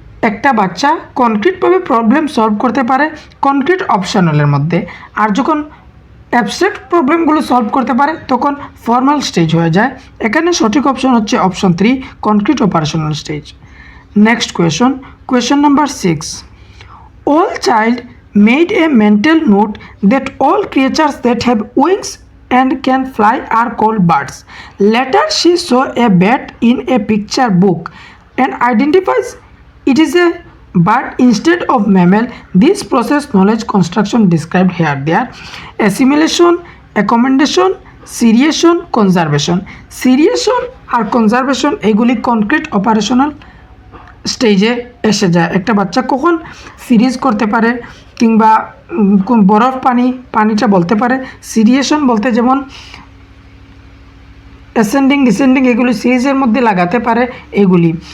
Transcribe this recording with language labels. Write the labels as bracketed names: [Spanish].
[Bangla] একটা বাচ্চা কনক্রিটভাবে problem solve করতে পারে কনক্রিট অপশনালের মধ্যে, আর যখন অ্যাবস্ট্রাক্ট প্রবলেমগুলো সলভ করতে পারে তখন ফর্মাল স্টেজ হয়ে যায়। এখানে সঠিক অপশন হচ্ছে option 3, concrete operational stage. [English] Next question number 6, all child made a mental note that all creatures that have wings and can fly are called birds. Later she saw a bat in a picture book and identifies it is a bird instead of mammal. This process knowledge construction described here. There assimilation, accommodation, seriation, conservation. [Bangla] Seriation আর conservation এগুলি concrete operational স্টেজে এসে যায়। একটা বাচ্চা কখন series করতে পারে, কিংবা বরফ পানিটা বলতে পারে। সিরিয়েশন বলতে যেমন অ্যাসেন্ডিং ডিসেন্ডিং এগুলি সিরিজের মধ্যে লাগাতে পারে এগুলি।